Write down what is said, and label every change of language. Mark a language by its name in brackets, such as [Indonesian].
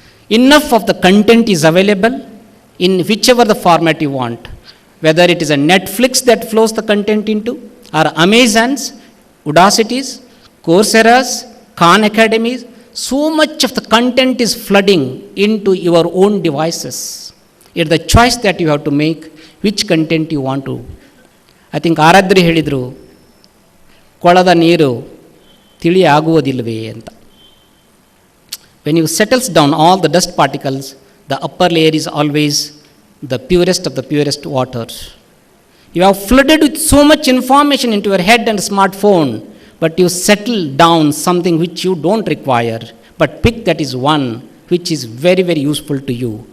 [English] Enough of the content is available in whichever the format you want, whether it is a Netflix that flows the content into, or Amazons, Udacities, Coursera's, Khan Academies. So much of the content is flooding into your own devices. It's the choice that you have to make, which content you want to. I think [Kannada] Aradri helidru, ಕೊಳದ ನೀರು ತಿಳಿ ಆಗುವುದಿಲ್ಲವೇ ಅಂತ. [English] When you settles down all the dust particles, the upper layer is always the purest of the purest water. You have flooded with so much information into your head and smartphone, but you settle down something which you don't require, but pick that is one which is very, very useful to you.